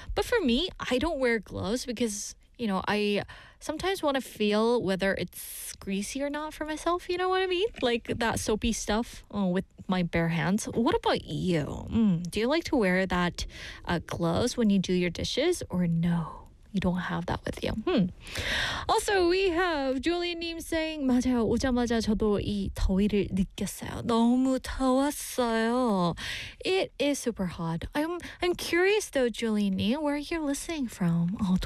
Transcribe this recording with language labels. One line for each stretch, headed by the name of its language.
English: But for me, I don't wear gloves because, you know, I sometimes want to feel whether it's greasy or not for myself. You know what I mean? Like that soapy stuff with my bare hands. What about you? Do you like to wear that gloves when you do your dishes or no? You don't have that with you. Also, we have Julian Neem saying,
Korean: 맞아요. 오자마자 저도 이 더위를 느꼈어요. 너무 더웠어요.
English: It is super hot. I'm curious though, Julian Neem, where are you listening from?